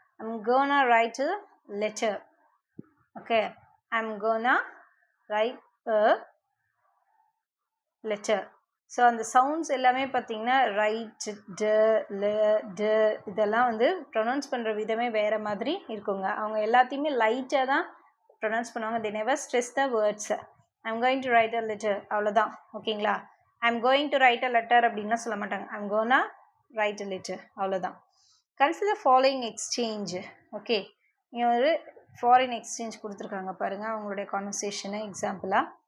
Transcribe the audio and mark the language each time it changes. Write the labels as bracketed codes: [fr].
[en] I'm gonna write a letter, okay, I'm gonna write a letter. [ta] So அந்த sounds எல்லாமே பார்த்தீங்கன்னா right, ட, ல, ட இதெல்லாம் வந்து ப்ரொனவுன்ஸ் பண்ணுற விதமே வேறு மாதிரி இருக்குங்க. அவங்க எல்லாத்தையுமே லைட்டாக தான் ப்ரொனவுன்ஸ் பண்ணுவாங்க. [en] they never stress the words. I'm going to write a letter, [ta] அவ்வளோதான், ஓகேங்களா? [en] I'm going to write a letter [ta] அப்படின்னா சொல்ல மாட்டாங்க. [en] I'm gonna write a letter, [ta] அவ்வளோதான். [en] Consider following exchange. [ta] ஓகே, இங்கே ஒரு ஃபாரின் எக்ஸ்சேஞ்ச் கொடுத்துருக்காங்க பாருங்கள் அவங்களுடைய கான்வர்சேஷனை எக்ஸாம்பிளாக.